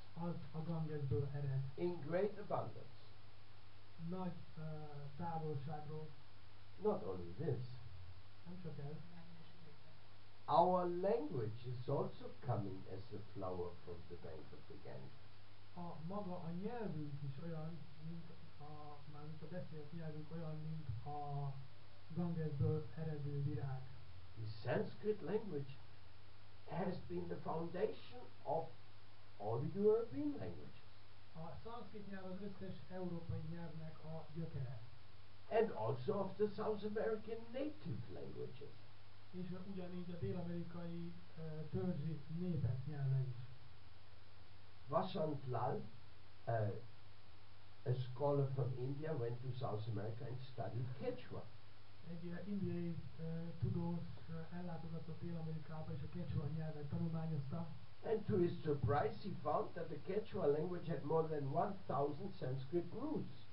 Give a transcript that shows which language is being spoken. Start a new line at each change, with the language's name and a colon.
Hungarian: az a Gangesből ered.
English: In great abundance.
Hungarian: Nagy távolságról.
English: Not only this,
Hungarian: Nem csak ez.
English: our language is also coming as a flower from the bank of the Ganges.
Hungarian: Maga a nyelvünk is olyan, mint mármint a beszélt nyelvünk olyan, mint a Gangesből eredő virág.
English: The Sanskrit language has been the foundation of all the European languages.
Hungarian: A szanszkrit nyelv az összes európai nyelvnek a gyökere.
English: And also of the South American native languages.
Hungarian: És ugyanígy a dél-amerikai törzsi népek nyelve is.
English: Vasant Lal, a scholar from India, went to South America and studied Quechua.
Hungarian: Egy indiai tudós ellátogatott Dél-Amerikába és a Quechua nyelvet tanulmányozta.
English: And to his surprise, he found that the Quechua language had more than 1,000 Sanskrit roots.